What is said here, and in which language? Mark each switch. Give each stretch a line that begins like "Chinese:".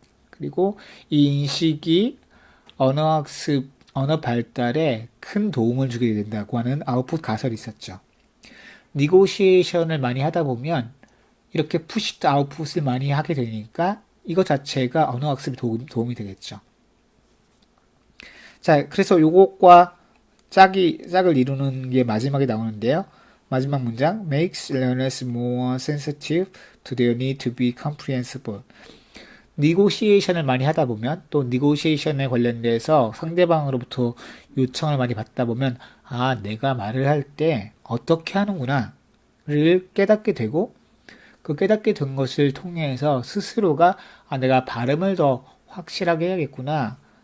Korean: 그리고 이 인식이 언어학습, 언어 발달에 큰 도움을 주게 된다고 하는 아웃풋 가설이 있었죠. 니고시에이션을 많이 하다 보면 이렇게 푸시드 아웃풋을 많이 하게 되니까 이거 자체가 언어학습에 도움이 되겠죠. 자, 그래서 요것과 짝을 이루는 게 마지막에 나오는데요. 마지막 문장
English: makes learners more sensitive to their need to be comprehensible.
Korean: 니고시에이션을 많이 하다 보면 또 니고시에이션에 관련돼서 상대방으로부터 요청을 많이 받다 보면 내가 말을 할 때 어떻게 하는구나를 깨닫게 되고 그 깨닫게 된 것을 통해서 스스로가 내가 발음을 더 확실하게 해야겠구나.